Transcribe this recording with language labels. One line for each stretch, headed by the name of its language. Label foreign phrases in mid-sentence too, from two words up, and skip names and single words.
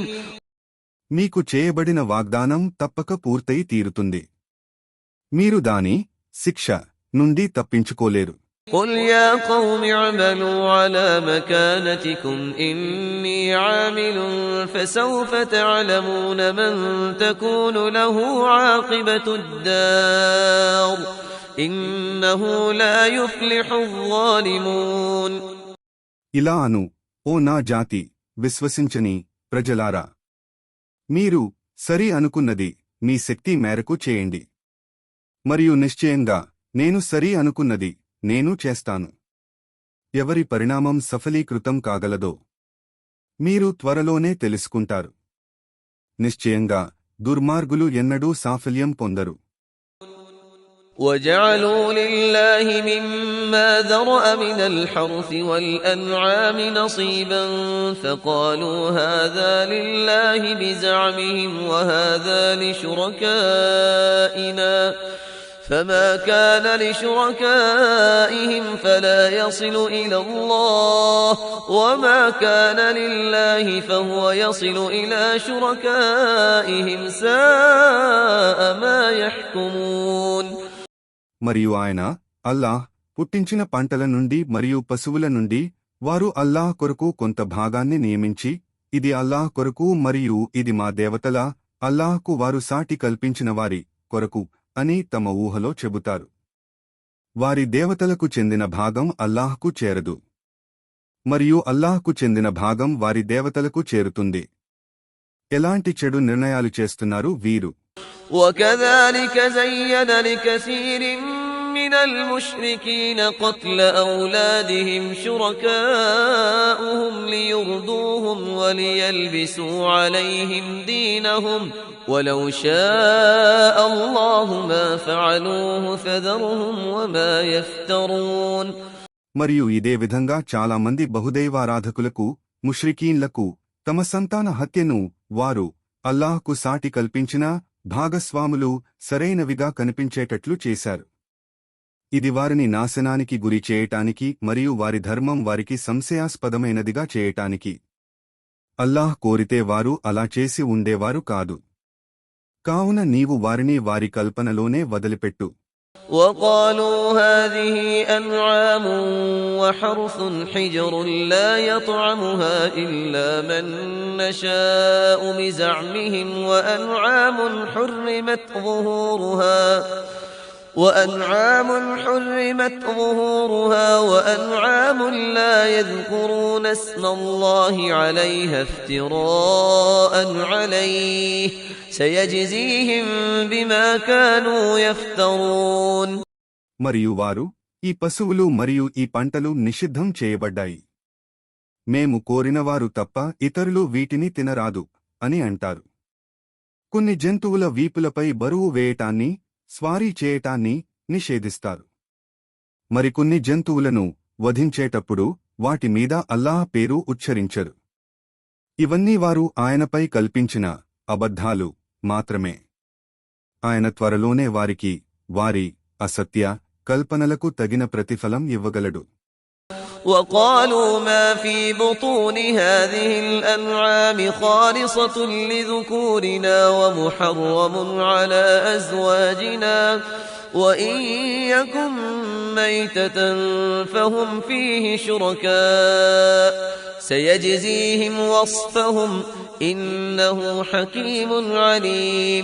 Telugu: మీకు చేయబడిన వాగ్దానం తప్పక పూర్తయి తీరుతుంది. మీరు దాని శిక్ష నుండి తప్పించుకోలేరు.
Arabic: قل يا قوم اعملوا على مكانتكم إني عامل فسوف تعلمون من تكون له عاقبة الدار إنه لا يفلح الظالمون.
Telugu: ఇలా అను, ఓ నా జాతి విశ్వసించని ప్రజలారా, మీరు సరి అనుకున్నది మీ శక్తి మేరకు చేయండి. మరియు నిశ్చయంగా నేను సరి అనుకున్నది నేను చేస్తాను. ఎవరి పరిణామం సఫలీకృతం కాగలదో మీరు త్వరలోనే తెలుసుకుంటారు. నిశ్చయంగా దుర్మార్గులు ఎన్నడూ సాఫల్యం పొందరు.
Arabic: وجعلوا لله مما ذرأ من الحرث والأنعام نصيبا فقالوا هذا لله بزعمهم وهذا لشركائنا فما كان لشركائهم فلا يصل إلى الله وما كان لله فهو يصل إلى شركائهم ساء ما يحكمون.
Telugu: మరియు ఆయన అల్లాహ్ పుట్టించిన పంటల నుండి మరియు పశువుల నుండి వారు అల్లాహ్ కొరకు కొంత భాగాన్ని నియమించి ఇది అల్లాహ్ కొరకు మరియు ఇది మా దేవతల అల్లాహ్కు వారు సాటి కల్పించిన వారి కొరకు అని తమ ఊహలో చెబుతారు. వారి దేవతలకు చెందిన భాగం అల్లాహ్కు చేరదు, మరియు అల్లాహ్కు చెందిన భాగం వారి దేవతలకు చేరుతుంది. ఎలాంటి చెడు నిర్ణయాలు చేస్తున్నారు వీరు.
Arabic: وكذلك زين لكثير من المشركين قتل أولادهم شركاؤهم ليردوهم وليلبسوا عليهم دينهم ولو شاء الله ما فعلوه فذرهم وما يفترون.
Telugu: మరియు ఇదే విధంగా చాలామంది బహుదైవారాధకులకు ముష్రికీన్లకు తమ సంతాన హత్యను వారు అల్లాహ్కు సాటి కల్పించిన భాగస్వాములు సరైనవిగా కనిపించేటట్లు చేశారు. ఇది వారిని నాశనానికి గురి చేయటానికి మరియు వారి ధర్మం వారికి సంశయాస్పదమైనదిగా చేయటానికి. అల్లాహ్ కోరితే వారు అలా చేసి ఉండేవారు కాదు. కావున నీవు వారిని వారి కల్పనలోనే వదిలిపెట్టు.
Arabic: وقالوا هذه أنعام وحرث حجر لا يطعمها إلا من نشاء بزعمهم وأنعام حرمت ظهورها وأنعام لا يذكرون اسم الله عليها افتراء عليه سيجزيهم بما كانوا يفترون.
Telugu: మరియు వారు ఈ పశువులు మరియు ఈ పంటలు నిషిద్ధం చేయబడ్డాయి, మేము కోరినవారు తప్ప ఇతరులు వీటిని తినరాదు అని అంటారు. కొన్ని జంతువుల వీపులపై బరువు వేయటాన్ని, స్వారీ చేయటాన్ని నిషేధిస్తారు. మరికొన్ని జంతువులను వధించేటప్పుడు వాటి మీద అల్లాహ్ పేరు ఉచ్చరించరు. ఇవన్నీ వారు ఆయనపై కల్పించిన అబద్ధాలు మాత్రమే. ఆయన త్వరలోనే వారి అసత్య కల్పనలకు తగిన ప్రతిఫలం ఇవ్వగలడు.
Arabic: وقالوا ما في بطون هذه الأنعام خالصة لذكورنا ومحرم على أزواجنا وإن يكن ميتة فهم فيه شركاء سيجزيهم وصفهم إنه حكيم عليم.